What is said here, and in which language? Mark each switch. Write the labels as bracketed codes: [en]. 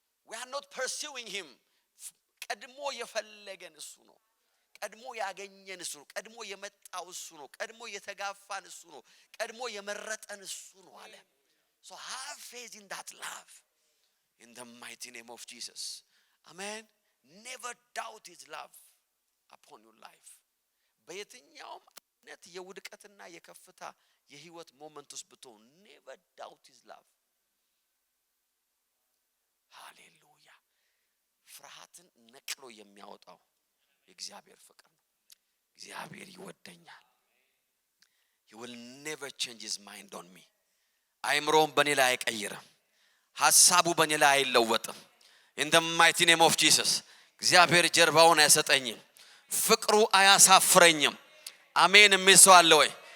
[en] we are not pursuing him። [am] ቀድሞ የፈለገን እሱ ነው። ቀድሞ ያገኘን እሱ ነው። ቀድሞ የመጣው እሱ ነው። ቀድሞ የተጋፋን እሱ ነው። ቀድሞ የመረጠን እሱ ነው አለ። [en] so have faith in that love in the mighty name of Jesus. Amen. Never doubt his love upon your life. [am] በየትኛውም አይነት የውድቀትና የከፍታ የህይወት ሞመንት ውስጥ ብትሆን [en] never doubt his love. [am] ሃሌሉያ። ፍርሃትን ነቅሎ የሚያወጣው የእግዚአብሔር ፍቅር ነው። እግዚአብሔር ይወደኛል። [en] he will never change his mind on me። [am] አይምሮን በኔ ላይ አይቀይርም። ሐሳቡ በኔ ላይ አይለወጥም። [en] in the mighty name of Jesus። [am] እግዚአብሔር ጀርባውን አይሰጠኝም። ፍቅሩ አያሳፍረኝም። አሜን የሚል ሰው አለ ወይ?